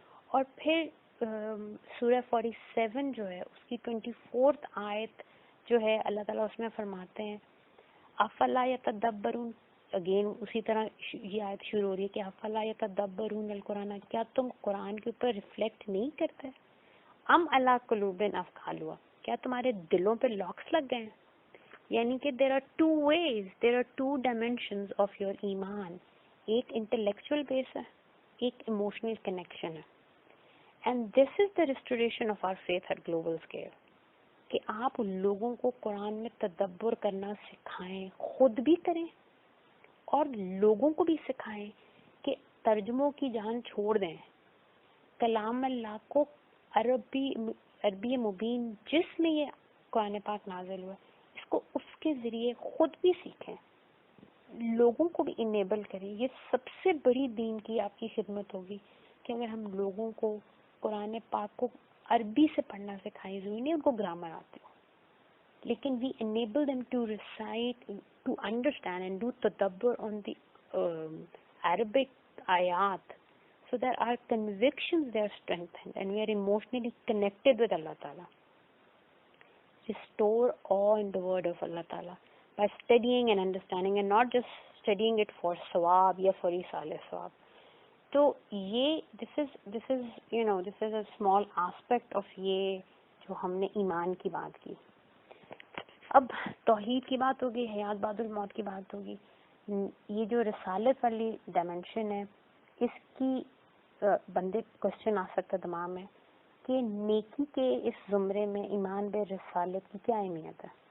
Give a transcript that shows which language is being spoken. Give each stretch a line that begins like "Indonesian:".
Urdu: اور پھر سورہ 47 جو ہے اس کی 24 آیت جو ہے, اللہ تعالیٰ اس میں فرماتے ہیں افلا یتدبرون, اگین اسی طرح یہ آیت شروع ہو رہی ہے کہ
Arabic: افلا یتدبرون القرآن,
Urdu: کیا تم قرآن کے اوپر ریفلیکٹ نہیں کرتے؟
Arabic: ام علی قلوب اقفالها,
Urdu: کیا تمہارے دلوں پہ لاکس لگ گئے ہیں؟ یعنی کہ
English: there are two ways, there are two dimensions of your
Urdu: ایمان. ایک انٹلیکچوئل بیس ہے, ایک ایموشنل کنیکشن ہے.
English: And this is the restoration of our faith at global scale.
Urdu: کہ آپ لوگوں کو قرآن میں تدبر کرنا سکھائیں, خود بھی کریں اور لوگوں کو بھی سکھائیں کہ ترجموں کی جان چھوڑ دیں. کلام اللہ کو عربی مبین جس میں یہ قرآن پاک نازل ہوا اس کو اس کے ذریعے خود بھی سیکھیں, لوگوں کو بھی انیبل کریں. یہ سب سے بڑی دین کی آپ کی خدمت ہوگی کہ اگر ہم لوگوں کو قرآن پاک کو عربی سے پڑھنا سکھائیں. ضروری نہیں ان کو گرامر آتے ہو, لیکن
English: we enable them to recite, to understand and do tadabbur on the Arabic ayat, so that our convictions they are strengthened and we are emotionally connected with Allah Ta'ala. Restore awe in the word of Allah Ta'ala by studying and understanding, and not just studying it for sawab ya for isale sawab.
Urdu: تو یہ
English: this is a small aspect of
Urdu: یہ جو ہم نے ایمان کی بات کی. اب توحید کی بات ہوگی, حیات بعد الموت کی بات ہوگی. یہ جو رسالت والی ڈائمینشن ہے اس کی بندے کوشچن آ سکتا ہے دماغ میں کہ نیکی کے اس زمرے میں ایمان بے رسالت کی کیا اہمیت ہے.